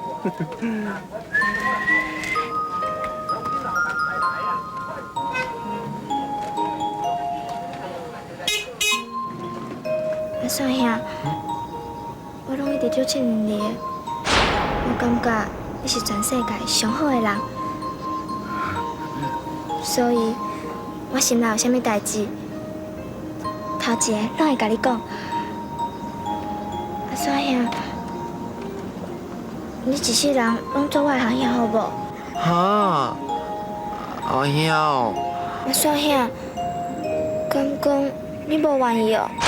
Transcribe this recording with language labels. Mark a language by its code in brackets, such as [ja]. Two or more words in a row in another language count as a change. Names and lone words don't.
[nan] 阿嫂兄，我拢一直足信任你的，我感觉你是全世界上好的人，所以我心内有啥物代志，头一个拢会甲你讲。阿嫂兄，你一世人拢做我的行兄好无？哈，阿兄，阿嫂兄，敢讲你无愿意哦？